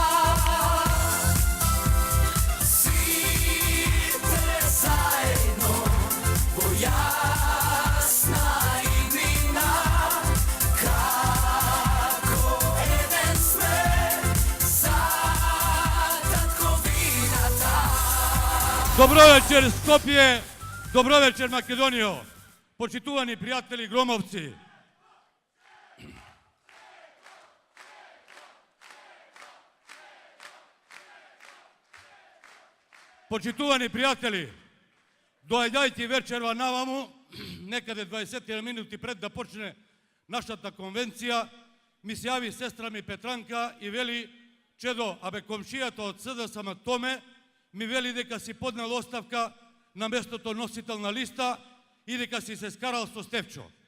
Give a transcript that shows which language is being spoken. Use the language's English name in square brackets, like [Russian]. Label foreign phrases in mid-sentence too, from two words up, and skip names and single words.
[Macedonian] Сите заедно во јасна иднина, како еден сме, заедно Добро вечер Скопје, добро вечер Македонијо, почитувани пријатели Громовци. Почитувани приятели, доаѓајте вечерва наваму, некаде 20 минути пред да почне нашата конвенција, ми се јави сестра ми Петранка и вели: Чедо, абе комшијата од СДСМ Томе ми вели дека си поднел оставка на местото носител на листа и дека си се скарал со Стефчо.